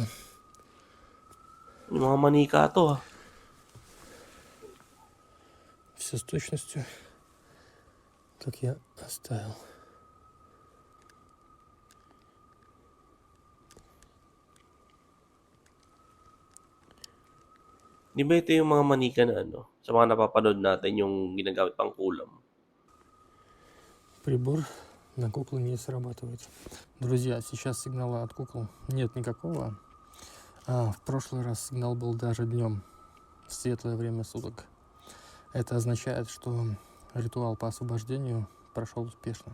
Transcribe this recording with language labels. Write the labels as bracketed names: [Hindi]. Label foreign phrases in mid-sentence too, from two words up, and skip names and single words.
[Filipino] Yung mga manika to ah. [Russian] Все с точностью, как я оставил. [Filipino] Di ba ito yung mga manika na ano? Sa mga napapanood natin yung ginagamit pang kulam. [Russian] Прибор на куклу не срабатывает. Друзья, сейчас сигнала от кукол нет никакого. В прошлый раз сигнал был даже днем, в светлое время суток. Это означает, что ритуал по освобождению прошел успешно.